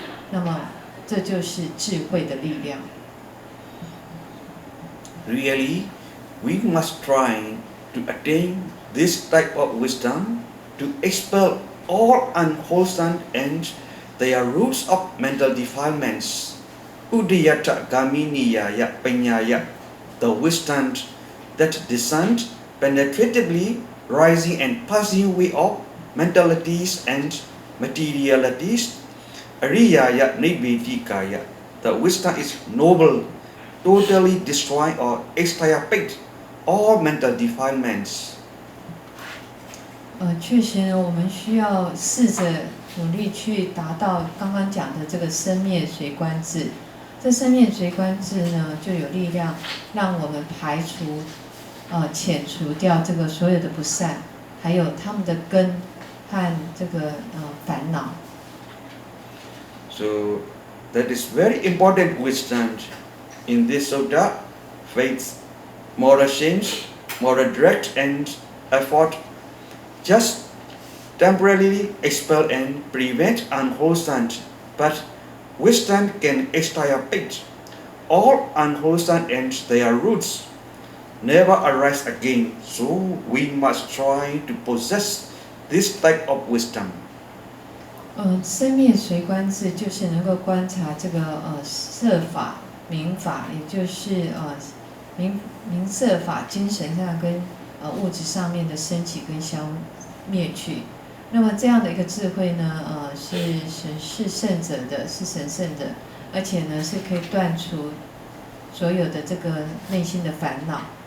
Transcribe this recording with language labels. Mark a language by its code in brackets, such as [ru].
[zh] 那么这就是智慧的力量。 [en] Really, we must try to attain this type of wisdom to expel all unwholesome and their roots of mental defilements. [pi] Udiyata gaminiya penyaya, [en] the wisdom that discerns penetratively rising and passing away of mentalities and materialities. [pi] Ariyaya nibbedikaya, [en] the wisdom is noble, totally destroy or extirpate all mental defilements. [zh] 确实呢，我们需要试着努力去达到刚刚讲的这个生灭随观智。这生灭随观智呢，就有力量让我们排除、遣除掉这个所有的不善，还有他们的根和这个烦恼。 [en] So that is very important wisdom in this sutta. Faith, moral change, moral direct and effort just temporarily expel and prevent unwholesome, but wisdom can extirpate all unwholesome and their roots never arise again. So we must try to possess this type of wisdom. [zh] 生灭随观智就是能够观察这个色法、名法，也就是名色法精神上跟物质上面的升起跟消灭去。那么这样的一个智慧呢，是圣者的，是神圣的，而且呢是可以断除所有的这个内心的烦恼。